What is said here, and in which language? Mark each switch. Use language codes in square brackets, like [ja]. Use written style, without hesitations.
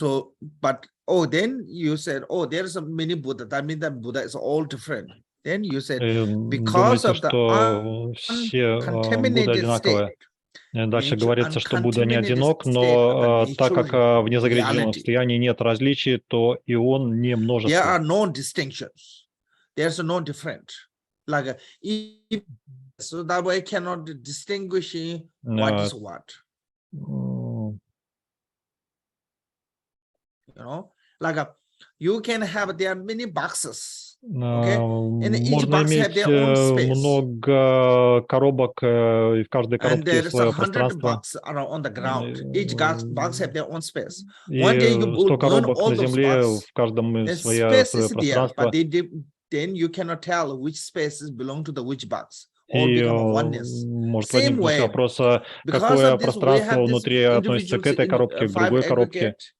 [en] So, but then you said, there's a mini Buddha. That means that Buddha is all different. Then you said, because of the uncontaminated state. [ru] Дальше говорится, что Будда не одинок, но так как в незагрязненном состоянии нет различий, то и он не множество. [en] There are no distinctions. There's no different. Like so that way cannot distinguish what is what. You know, like you can have there are many boxes. Okay? And each box have their own space. [ru] Много коробок, и в каждой коробке есть свое пространство. [en] On the ground. Each box have their own space. [ru] И 100 коробок на земле, в каждом свое пространство. [en] Then you cannot tell which spaces belong to the which box. [ru] И может возникнуть вопрос, какое пространство внутри относится к этой коробке, к другой коробке.